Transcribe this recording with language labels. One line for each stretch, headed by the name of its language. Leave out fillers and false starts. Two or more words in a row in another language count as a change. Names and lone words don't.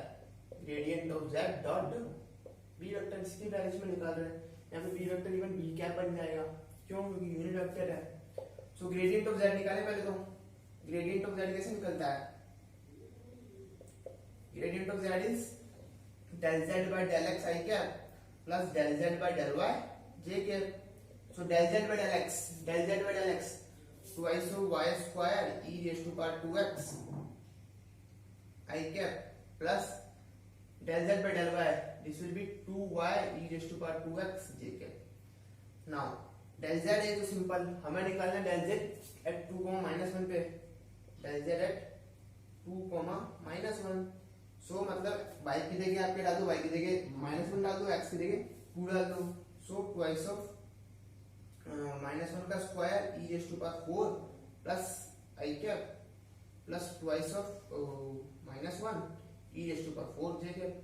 English: gradient of z dot b vector,
Hindi: इसकी डायरेक्शन में निकाल रहे हैं। यहाँ पे
English: b vector even b cap
Hindi: बन जाएगा। क्यों? क्योंकि
English: unit vector
Hindi: है।
English: so gradient of z
Hindi: निकालें पहले तो।
English: gradient of z
Hindi: कैसे निकलता है?
English: gradient of z is del z by del x I cap plus del z by del y j cap. So del z by del x twice of y square e raised to power 2x I cap plus del z by del y, this will be 2y e raised to power 2x j cap. Now del z
Hindi: है तो सिंपल, हमें निकालना
English: del z at 2 minus 1 पे, del z at 2 minus 1।
Hindi: सो मतलब y की जगह आपके डाल दो, y की जगह -1 डाल दो, x की जगह 2 डाल दो।
English: so twice of -1 का square e raise to power 4 plus i cap plus twice of -1 e raise to power 4 j cap.